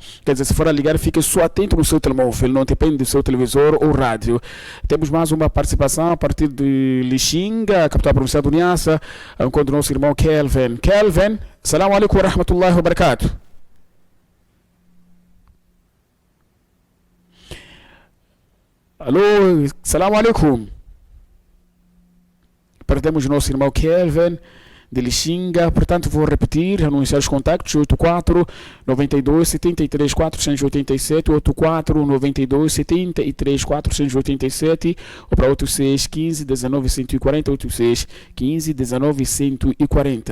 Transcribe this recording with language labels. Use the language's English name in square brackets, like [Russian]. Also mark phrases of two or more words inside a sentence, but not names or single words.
[Portuguese] Quer dizer, se for a ligar, fique só atento no seu telemóvel, não depende do seu televisor ou rádio. Temos mais uma participação a partir de Lixinga, capital provincial do Niassa, enquanto o nosso irmão Kelvin. Kelvin, [Arabic] السلام عليكم ورحمة الله وبركاته. Alô, السلام عليكم. [Portuguese] Perdemos o nosso irmão Kelvin de Lixinga, portanto vou repetir, anunciar os contactos: 84 92 73 487, 84 92 73 487 ou para 86 15 19 140, 86 15 19 140.